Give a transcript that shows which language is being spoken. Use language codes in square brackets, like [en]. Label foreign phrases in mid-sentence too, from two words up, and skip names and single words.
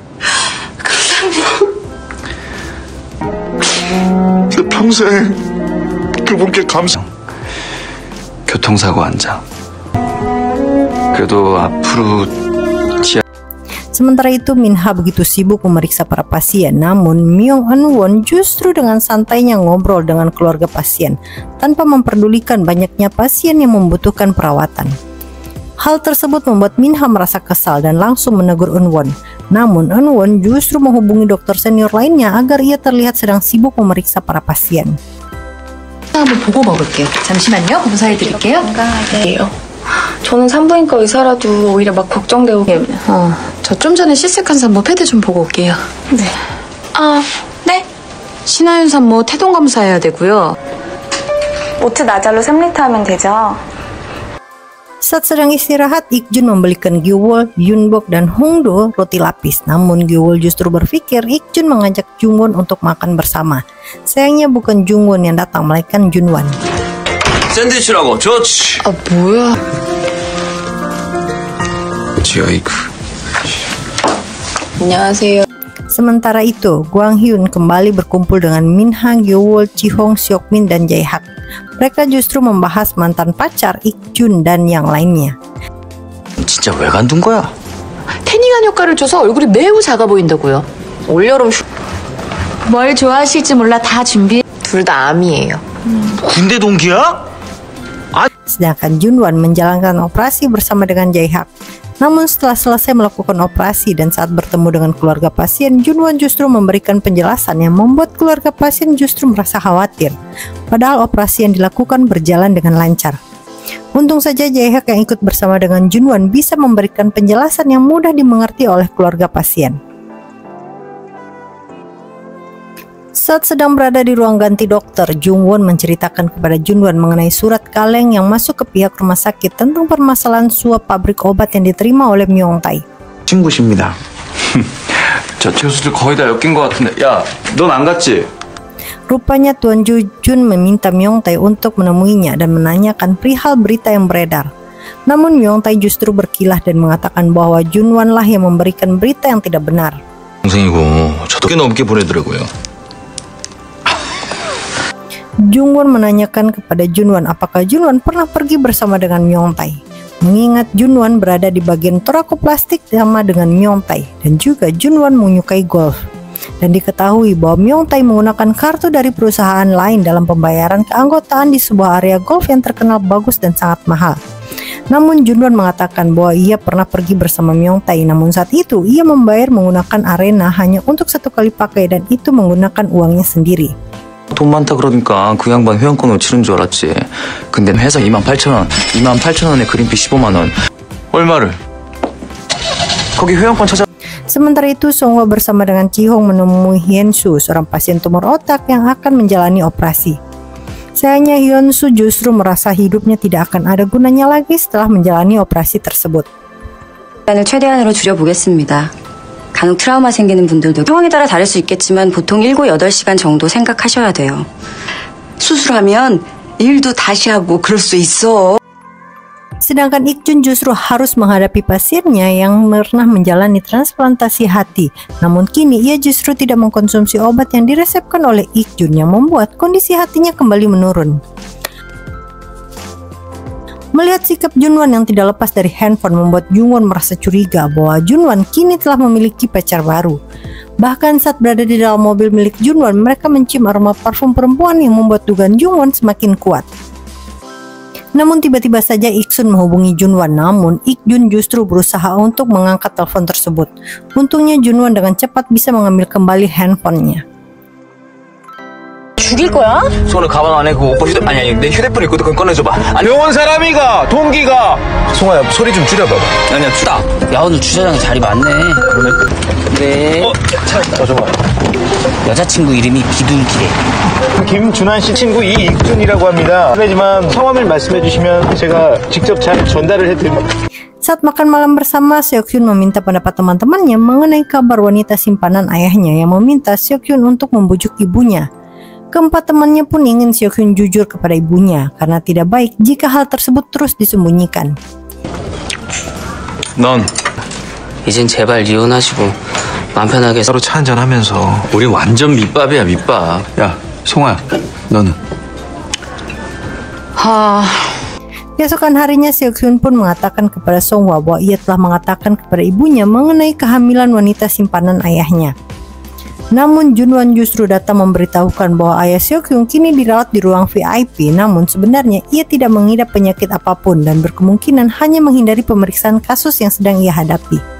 [ko] 평생 그분께 감사. 교통사고 환자. 그래도 앞으로 [id] Sementara itu Minha begitu sibuk memeriksa para pasien, namun Myung Eun-won justru dengan santainya ngobrol dengan keluarga pasien tanpa memperdulikan banyaknya pasien yang membutuhkan perawatan. Hal tersebut membuat Minha merasa kesal dan langsung menegur Eun-won. Namun Eun-won justru menghubungi dokter senior lainnya agar ia terlihat sedang sibuk memeriksa para pasien. [ko] 한번 보고 먹을게요. 잠시만요. 검사해드릴게요. 건강하게요. 저는 산부인과 의사라도 오히려 막 걱정되고. 저 좀 전에 시스칸 산모 패드 좀 보고 올게요. 네. 네? 신하윤 산모 태동 검사해야 되고요. 오트 나잘로 3리터 하면 되죠? [id] Saat sedang istirahat, Ik-jun membelikan Gyu-wol, Yun-bok, dan Hong-do roti lapis. Namun Gyu-wol justru berpikir Ik-jun mengajak Jungwon untuk makan bersama. Sayangnya bukan Jungwon yang datang, melainkan Junwan. [ko] 샌드위치라고 좋지. 뭐야? 그치 아이고. 안녕하세요. [id] Sementara itu, Gwang Hyun kembali berkumpul dengan Minha, Gyu-wol, Ji-hong, Seok-min, dan Jae-hak. Mereka justru membahas mantan pacar Ik-jun dan yang lainnya. [ko] 진짜 왜 간둔 거야? 태닝한 효과를 줘서 얼굴이 매우 작아 보인다고요. 올여름 뭘 좋아하실지 몰라 다 준비. 둘 다 암이에요. 군대 동기야? [id] Sedangkan Junwan menjalankan operasi bersama dengan Jae-hak. Namun setelah selesai melakukan operasi dan saat bertemu dengan keluarga pasien, Junwan justru memberikan penjelasan yang membuat keluarga pasien justru merasa khawatir. Padahal operasi yang dilakukan berjalan dengan lancar. Untung saja Jae-hak yang ikut bersama dengan Junwan bisa memberikan penjelasan yang mudah dimengerti oleh keluarga pasien. Saat sedang berada di ruang ganti dokter, Jungwon menceritakan kepada Junwan mengenai surat kaleng yang masuk ke pihak rumah sakit tentang permasalahan suap pabrik obat yang diterima oleh Myung-tae. [ko] 친구십니다. 저 교수들 거의 다 엮인 것 같은데. 야, 넌 안 갔지? [id] Rupanya Tuan Jun meminta Myung-tae untuk menemuinya dan menanyakan perihal berita yang beredar. Namun Myung-tae justru berkilah dan mengatakan bahwa Junwan lah yang memberikan berita yang tidak benar. [ko] 동생이고 저도 꽤 넘게 보내더라고요. [id] Jungwon menanyakan kepada Junwan apakah Junwan pernah pergi bersama dengan Myung-tae. Mengingat Junwan berada di bagian toko plastik sama dengan Myung-tae dan juga Junwan menyukai golf. Dan diketahui bahwa Myung-tae menggunakan kartu dari perusahaan lain dalam pembayaran keanggotaan di sebuah area golf yang terkenal bagus dan sangat mahal. Namun Junwan mengatakan bahwa ia pernah pergi bersama Myung-tae, namun saat itu ia membayar menggunakan arena hanya untuk 1 kali pakai dan itu menggunakan uangnya sendiri. [ko] 돈 많다 그러니까 그 양반 회원권으로 치른 줄 알았지. 근데 회사 28,000원, 28,000원에 그린피 15만원. 얼마를? 거기 회원권 찾아. [id] Sementara itu, Song-hwa bersama dengan Ji-hong menemui Hyun-soo, seorang pasien tumor otak yang akan menjalani operasi. Sayangnya Hyun-soo justru merasa hidupnya tidak akan ada gunanya lagi setelah menjalani operasi tersebut. [ko] 시간을 최대한으로 줄여보겠습니다. 간혹 트라우마 생기는 분들도 상황에 따라 다를 수 있겠지만 보통 7-8시간 정도 생각하셔야 돼요. 수술하면 일도 다시 하고 그럴 수 있어. [id] Sedangkan Ik-jun justru harus menghadapi pasiennya yang pernah menjalani transplantasi hati. Namun kini ia justru tidak mengkonsumsi obat yang diresepkan oleh Ik-jun yang membuat kondisi hatinya kembali menurun. Melihat sikap Junwan yang tidak lepas dari handphone membuat Jungwon merasa curiga bahwa Junwan kini telah memiliki pacar baru. Bahkan saat berada di dalam mobil milik Junwan, mereka mencium aroma parfum perempuan yang membuat dugaan Jungwon semakin kuat. Namun tiba-tiba saja Ik-sun menghubungi Junwan, namun Ik-jun justru berusaha untuk mengangkat telepon tersebut. Untungnya Junwan dengan cepat bisa mengambil kembali handphonenya. [ko] 죽일 거야? 손을 가방 안에 그 오빠 아니 내 휴대폰 있거든. 그건 꺼내줘봐. 병원 사람이가 동기가. 송아야 소리 좀 줄여봐봐. 아니야 주다. 야 오늘 주차장에 자리 많네. 그래. 잠깐만. 여자친구 이름이 비둘기래. 김준환 씨 친구 이익준이라고 합니다. 하지만 성함을 말씀해 주시면 제가 직접 잘 전달을 해드립니다. [id] Saat makan malam bersama, Seok-hyun meminta pendapat teman-temannya mengenai kabar wanita simpanan ayahnya yang meminta Seok-hyun untuk membujuk ibunya. Keempat temannya pun ingin Seok-hyun jujur kepada ibunya karena tidak baik jika hal tersebut terus disembunyikan. [ko] 넌 이젠 제발 이혼하시고 마음 편하게 서로 차 한잔 하면서. 우리 완전 밑밥이야, 밑밥. 야, 송아야, 너는? [id] Keesokan harinya, Seok-hyun pun mengatakan kepada Songhwa bahwa ia telah mengatakan kepada ibunya mengenai kehamilan wanita simpanan ayahnya. Namun Junwon justru datang memberitahukan bahwa ayah Seok-hyun kini dirawat di ruang VIP, namun sebenarnya ia tidak mengidap penyakit apapun dan berkemungkinan hanya menghindari pemeriksaan kasus yang sedang ia hadapi.